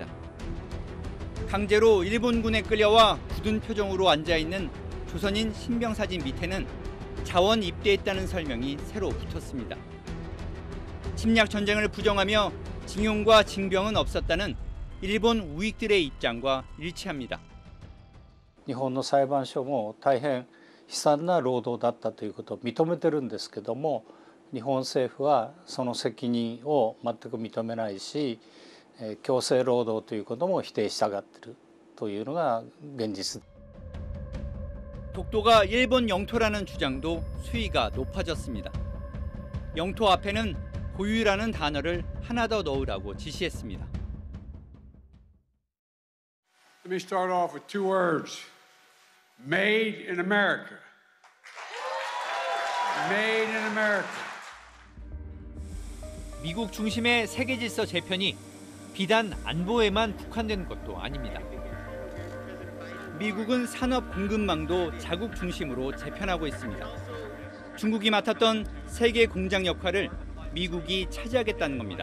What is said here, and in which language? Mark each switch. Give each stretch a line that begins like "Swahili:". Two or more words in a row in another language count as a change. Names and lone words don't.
Korean: 강제로 일본군에 끌려와 굳은 표정으로 앉아있는 조선인 신병사진 밑에는 자원 입대했다는 설명이 새로 붙었습니다. 침략 전쟁을 부정하며 징용과 징병은 없었다는 일본 우익들의 입장과 일치합니다.
Japanese: 日本の裁判所も大変悲惨な労働だったということを認めてるんですけども、日本政府はその責任を全く認めないし、強制労働ということも否定したがっているというのが現実。
Korean: 독도가 일본 영토라는 주장도 수위가 높아졌습니다. 영토 앞에는 고유라는 단어를 하나 더 넣으라고 지시했습니다.
English: Let me start off with two words. Made in America. Made in America.
Korean: 미국 중심의 세계 질서 재편이 비단 안보에만 국한된 것도 아닙니다. 미국은 산업 공급망도 자국 중심으로 재편하고 있습니다. 중국이 맡았던 세계 공장 역할을 미국이 차지하겠다는 겁니다.